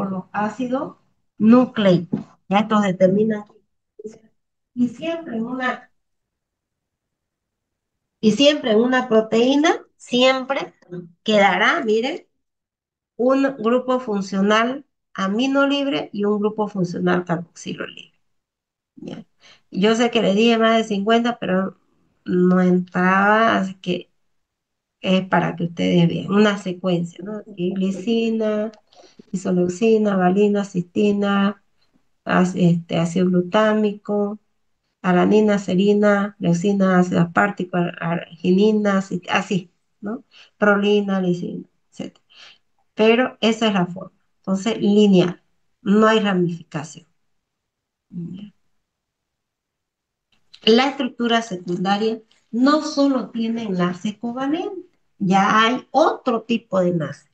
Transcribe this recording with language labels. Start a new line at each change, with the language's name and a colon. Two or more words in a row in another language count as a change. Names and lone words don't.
Spanish: Por los ácidos nucleicos. Ya estos determinan Y siempre en una, y siempre en una proteína, siempre quedará, miren, un grupo funcional amino libre y un grupo funcional carboxilo libre. ¿Ya? Yo sé que le dije más de 50, pero no entraba, así que es para que ustedes vean una secuencia, ¿no? Aquí, glicina, isoleucina, valina, cistina, ácido glutámico, alanina, serina, leucina, ácido aspartico, arginina, así, ¿no? Prolina, lisina, etc. Pero esa es la forma. Entonces, lineal, no hay ramificación. La estructura secundaria no solo tiene enlace covalente, ya hay otro tipo de enlace.